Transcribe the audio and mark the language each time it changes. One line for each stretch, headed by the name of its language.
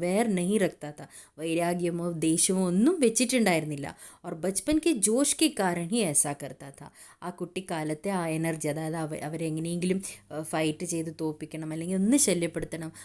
Hindi: Where നെഹി റക്താത്ത,
Malayalam: വൈരാഗ്യമോ ദേഷ്യമോ ഒന്നും വെച്ചിട്ടുണ്ടായിരുന്നില്ല.
Hindi: और बचपन के जोश के कारण ही ऐसा करता था.
Malayalam: ആ കുട്ടിക്കാലത്തെ ആ എനർജി, അതായത് അവരെങ്ങനെയെങ്കിലും ഫൈറ്റ് ചെയ്ത് തോൽപ്പിക്കണം അല്ലെങ്കിൽ ഒന്ന് ശല്യപ്പെടുത്തണം.